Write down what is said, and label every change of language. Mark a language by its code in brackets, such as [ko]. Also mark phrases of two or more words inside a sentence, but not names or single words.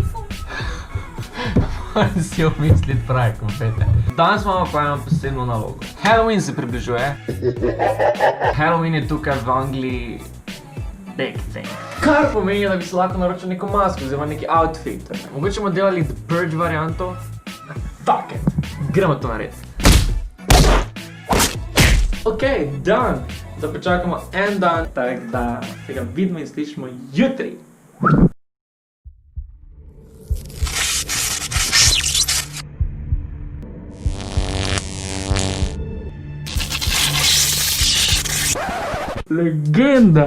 [sl] Moram si umisliti pravi konfete. Danes imamo pa eno posebno nalogo. Halloween se približuje. Halloween je tukaj v Angliji [en] big thing. [sl] Kar pomeni, da bi se lahko naročil neko masko oziroma neki outfit. Mogoče bomo delali The Purge varianto. [en] Fuck it. [sl] Gremo to narediti. Ok, dan. Da počakamo en dan, tako da se ga vidimo in slišimo jutri. Legenda!